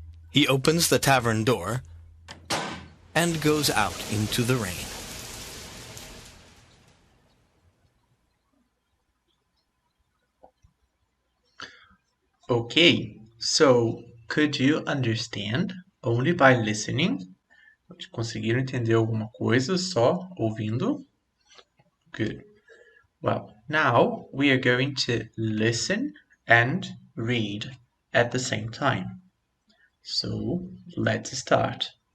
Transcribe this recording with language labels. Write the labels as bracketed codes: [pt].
[en] He opens the tavern door and goes out into the rain. Okay, so could you understand only by listening? [pt] Conseguiram entender alguma coisa só ouvindo? [en] Good. Well, now we are going to listen and read at the same time. So let's start.